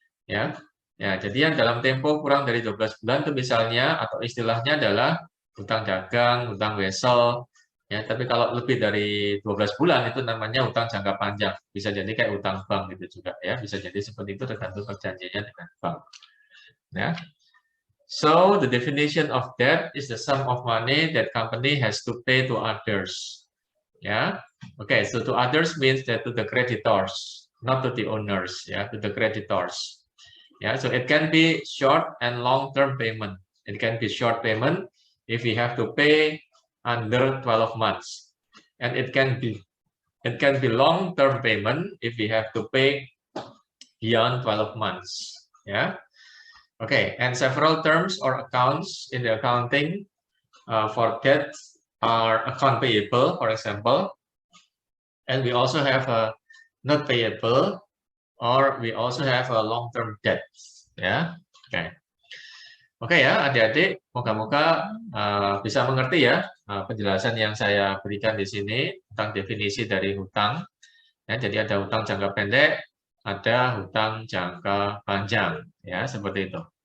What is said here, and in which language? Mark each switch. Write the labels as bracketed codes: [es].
[id] Ya, jadi yang dalam tempo kurang dari 12 bulan itu misalnya atau istilahnya adalah hutang dagang, hutang wesel. Ya, tapi kalau lebih dari 12 bulan itu namanya hutang jangka panjang. Bisa jadi kayak hutang bank gitu juga ya. Bisa jadi seperti itu tergantung perjanjiannya dengan bank. Ya. [en] So the definition of debt is the sum of money that company has to pay to others. Ya. Okay, so to others means that to the creditors, not to the owners, ya, to the creditors. Yeah, so it can be short and long-term payment. It can be short payment if we have to pay under 12 months, and it can be long-term payment if we have to pay beyond 12 months. Yeah. Okay, and several terms or accounts in the accounting for debt are account payable, for example, and we also have a not payable, or we also have a long-term debt. [id] Ya. Oke ya, adik-adik, moga-moga bisa mengerti ya penjelasan yang saya berikan di sini tentang definisi dari hutang. Ya, jadi ada hutang jangka pendek, ada hutang jangka panjang, ya seperti itu.